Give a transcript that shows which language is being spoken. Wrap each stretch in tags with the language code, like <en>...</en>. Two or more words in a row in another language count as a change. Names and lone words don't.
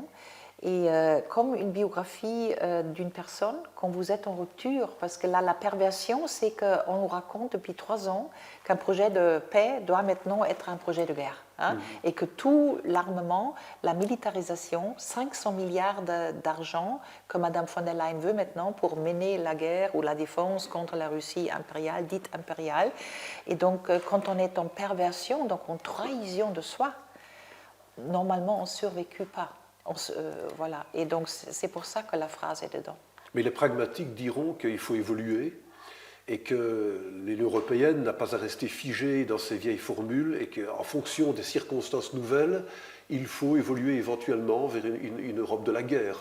<fr>Et comme une biographie d'une personne, quand vous êtes en rupture, parce que là, la perversion, c'est qu'on nous raconte depuis 3 ans qu'un projet de paix doit maintenant être un projet de guerre. Hein, et que tout l'armement, la militarisation, 500 milliards d'argent que Mme von der Leyen veut maintenant pour mener la guerre ou la défense contre la Russie impériale, dite impériale. Et donc, quand on est en perversion, donc en trahison de soi, normalement, on ne survécut pas. Voilà. Et donc, c'est pour ça que la phrase est dedans. Mais les pragmatiques diront qu'il faut évoluer et que l'Union européenne n'a pas à rester figée dans ses vieilles formules et qu'en fonction des circonstances nouvelles, il faut évoluer éventuellement vers une Europe de la guerre.</fr>